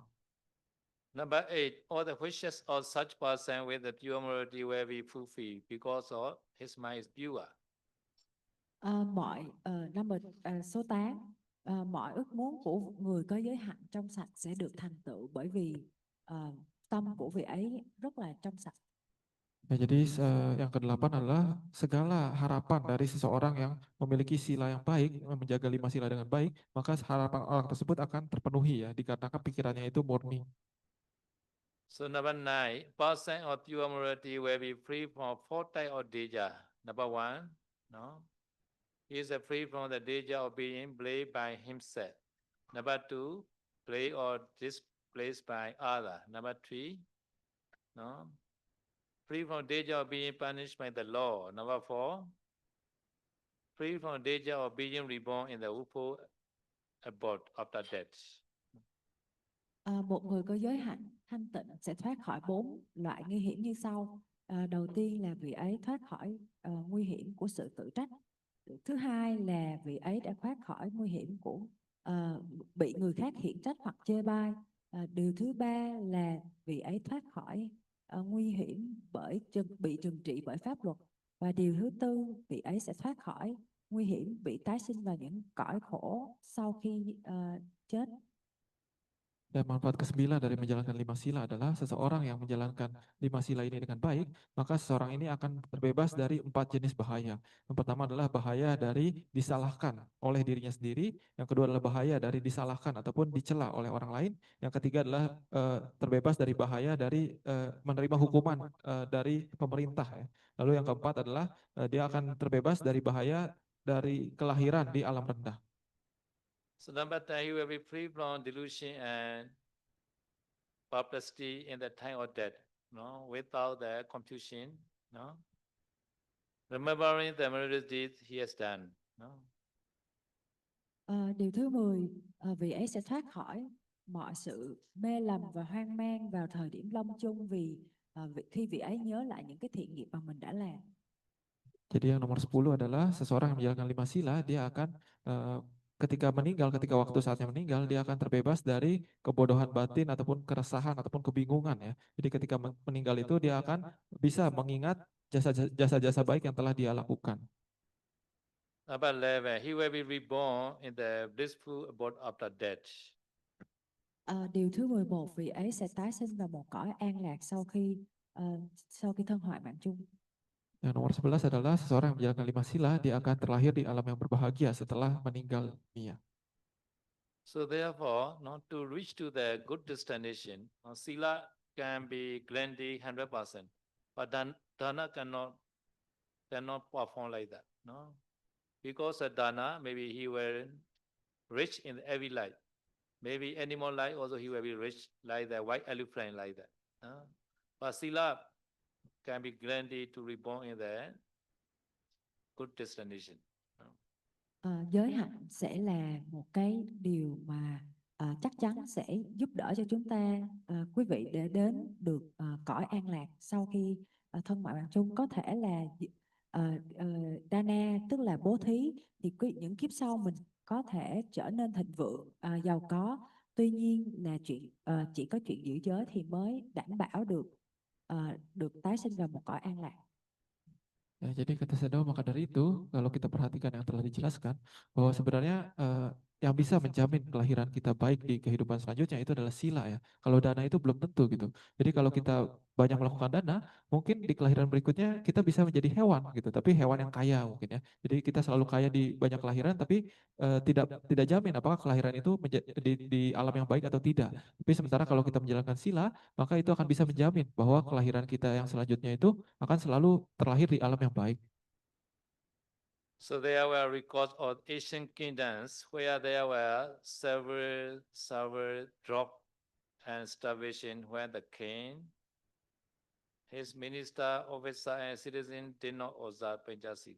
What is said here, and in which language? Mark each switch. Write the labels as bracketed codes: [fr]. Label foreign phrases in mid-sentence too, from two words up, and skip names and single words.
[en] Number 8, all the wishes of such person with the pure morality will be fulfilled because of his mind is pure. [vi] Số 8, mọi ước muốn của người có giới hạnh trong sạch sẽ được thành tựu bởi vì tâm của vị ấy rất là trong sạch. [id] Ya, jadi yang ke-8 adalah segala harapan dari seseorang yang memiliki sila yang baik, menjaga 5 sila dengan baik, maka harapan orang tersebut akan terpenuhi ya, dikarenakan pikirannya itu murni. [en] So number 9, person of pure morality will be free from 4 types of danger. Number 1, no, he is free from the danger of being blamed by himself. Number 2, blamed or displaced by other. Number 3, no, free from danger of being punished by the law. Number 4, free from danger of being reborn in the UFO abode after death. [vi] Một người có giới hạnh thanh tịnh sẽ thoát khỏi 4 loại nguy hiểm như sau. Đầu tiên là vị ấy thoát khỏi nguy hiểm của sự tự trách. Thứ hai là vị ấy đã thoát khỏi nguy hiểm của bị người khác khiển trách hoặc chê bai. Điều thứ ba là vị ấy thoát khỏi nguy hiểm bị trừng trị bởi pháp luật. Và điều thứ tư, vị ấy sẽ thoát khỏi nguy hiểm bị tái sinh vào những cõi khổ sau khi chết. [id] Dan manfaat ke-9 dari menjalankan 5 sila adalah seseorang yang menjalankan 5 sila ini dengan baik, maka seseorang ini akan terbebas dari 4 jenis bahaya. Yang pertama adalah bahaya dari disalahkan oleh dirinya sendiri, yang kedua adalah bahaya dari disalahkan ataupun dicela oleh orang lain, yang ketiga adalah terbebas dari bahaya dari menerima hukuman dari pemerintah. Ya. Lalu yang keempat adalah dia akan terbebas dari bahaya dari kelahiran di alam rendah. [en] So number 10, he will be free from delusion and perplexity in the time of death, no, without the confusion, no, remembering the meritorious deeds he has done, no. [vi] Điều thứ 10, vị ấy sẽ thoát khỏi mọi sự mê lầm và hoang mang vào thời điểm lâm chung, vì khi vị ấy nhớ lại những cái thiện nghiệp mà mình đã làm. [id] Jadi yang nomor 10 adalah seseorang yang menjalankan 5 sila, dia akan ketika meninggal, ketika waktu saatnya meninggal, dia akan terbebas dari kebodohan batin ataupun keresahan ataupun kebingungan ya. Jadi ketika meninggal itu dia akan bisa mengingat jasa-jasa baik yang telah dia lakukan. [en] Number 11, he will be reborn in the blissful abode after death. [vi] Điều thứ 11, vị ấy sẽ tái sinh vào một cõi an lạc sau khi thân hoại mạng chung. [id] Yang nomor 11 adalah seseorang yang menjalankan 5 sila, dia akan terlahir di alam yang berbahagia setelah meninggal dunia. [en] So therefore, to reach to the good destination, sila can be granted 100%, but dana cannot perform like that, no? Because a dana, maybe he will rich in every life. Maybe animal life also he will be rich like the white elephant like that. But sila can be granted to reborn in the good destination. [vi] Giới hạnh sẽ là một cái điều mà chắc chắn sẽ giúp đỡ cho chúng ta, quý vị, để đến được cõi an lạc sau khi thân ngoại mạng chung. Có thể là Dana, tức là bố thí, thì những kiếp sau mình có thể trở nên thịnh vượng, giàu có. Tuy nhiên là chỉ có chuyện giữ giới thì mới đảm bảo được tái sinh vào một cõi an lạc. [id] Ya, jadi kata Sedo, maka dari itu kalau kita perhatikan yang telah dijelaskan bahwa sebenarnya yang bisa menjamin kelahiran kita baik di kehidupan selanjutnya itu adalah sila ya. Kalau dana itu belum tentu gitu. Jadi kalau kita banyak melakukan dana, mungkin di kelahiran berikutnya kita bisa menjadi hewan gitu, tapi hewan yang kaya mungkin ya. Jadi kita selalu kaya di banyak kelahiran, tapi tidak jamin apakah kelahiran itu di alam yang baik atau tidak. Tapi sementara kalau kita menjalankan sila, maka itu akan bisa menjamin bahwa kelahiran kita yang selanjutnya itu akan selalu terlahir di alam yang baik. [en] So there were records of ancient kingdoms where there were several drop and starvation when the king, his minister, officer, and citizen did not observe Panchasila.